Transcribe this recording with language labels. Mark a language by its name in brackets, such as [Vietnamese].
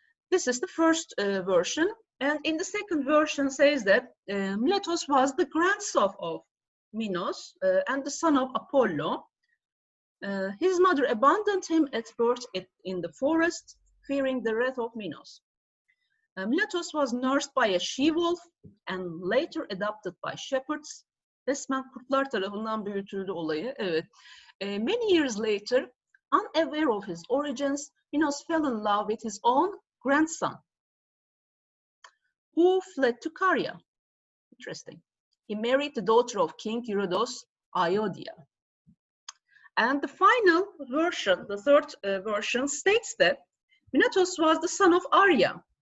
[English] This is the first version. And in the second version says that Miletos was the grandson of Minos and the son of Apollo. His mother abandoned him at birth in the forest, fearing the wrath of Minos. Miletos was nursed by a she-wolf and later adopted by shepherds. [Turkish] Resmen kurtlar tarafından büyütüldü olayı. Evet. [English] Many years later, unaware of his origins, Minos fell in love with his own grandson, who fled to Caria. Interesting. He married the daughter of King Eurydos, Iodia. And the final version, the third version, states that Miletos was the son of Arya.